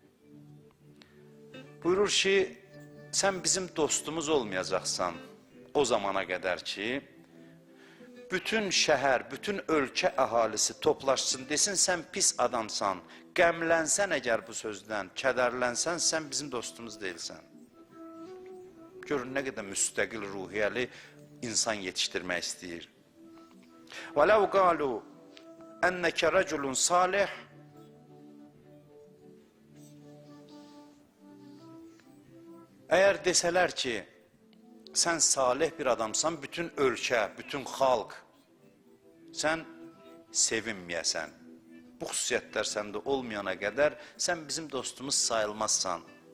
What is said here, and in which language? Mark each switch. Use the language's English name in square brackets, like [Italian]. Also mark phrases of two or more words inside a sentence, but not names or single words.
[Azerbaijani] Buyurur ki, sən bizim dostumuz olmayacaqsan o zamana qədər ki, bütün şəhər, bütün ölkə əhalisi toplaşsın, desin sən pis adamsan, qəmlənsən əgər bu sözdən, kədərlənsən, sən bizim dostumuz deyilsən. Görün, nə qədər müstəqil ruhiyyəli insan yetişdirmək istəyir. [Arabic] وَلَوْ قَالُوا أَنَّكَ رَجُلٌ صَالِحٌ [Azerbaijani] Əgər desələr ki, sən salih bir adamsan, bütün ölkə, bütün xalq, sən sevinməyəsən. Bu xüsusiyyətlər səndə olmayana qədər, sən bizim dostumuz sayılmazsan.